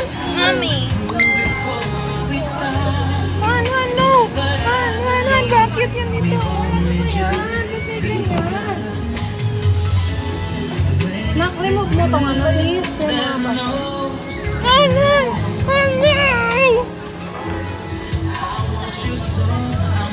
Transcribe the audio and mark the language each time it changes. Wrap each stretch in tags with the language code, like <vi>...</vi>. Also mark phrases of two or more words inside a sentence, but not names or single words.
<tl>Mami! Han, Han, no! Han, Han, Han, bakit yan dito? Nak, remove mo tong ano, please. Yan na ba? Han, Han! Han, no!</tl>